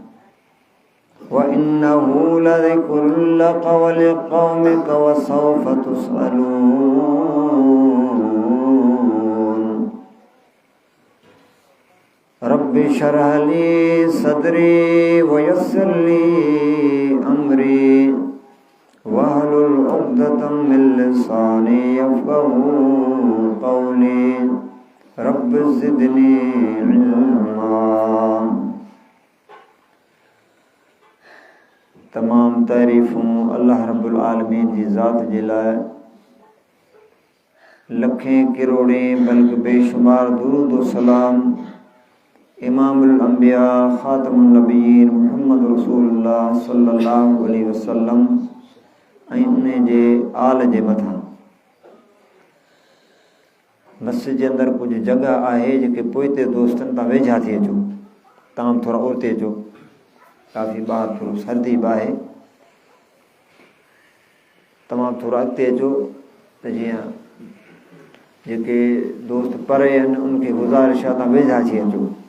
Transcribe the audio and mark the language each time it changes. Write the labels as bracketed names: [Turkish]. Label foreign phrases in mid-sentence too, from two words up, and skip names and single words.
[Arabic] وإنه لذكر لك ولقومك وسوف تسألون رب اشرح لي صدري ويسر لي أمري واحلل عقدة من لساني يفقهوا قولي رب زدني [Sindhi] علما तमाम तारीफ़ूं अल्लाह [Arabic] رب العالمين [Sindhi] जी ज़ात जे लाइ लखें किरोड़ें बल्कि बेशुमार दुरूद व सलाम [Arabic] إمام الأنبياء خاتم النبيين محمد رسول الله صلى الله عليه وسلم [Sindhi] ऐं उन जे आल जे मथां मस्जिद जे अंदरि कुझु जॻह आहे जेके पोइते दोस्तनि तां वेझा थी अचो तव्हां थोरा उते अचो काफ़ी ॿाहिरि थोरो सर्दी बि आहे तमामु थोरो अॻिते अचो त जीअं जेके दोस्त परे आहिनि उनखे गुज़ारिश आहे तव्हां वेझा अची अचो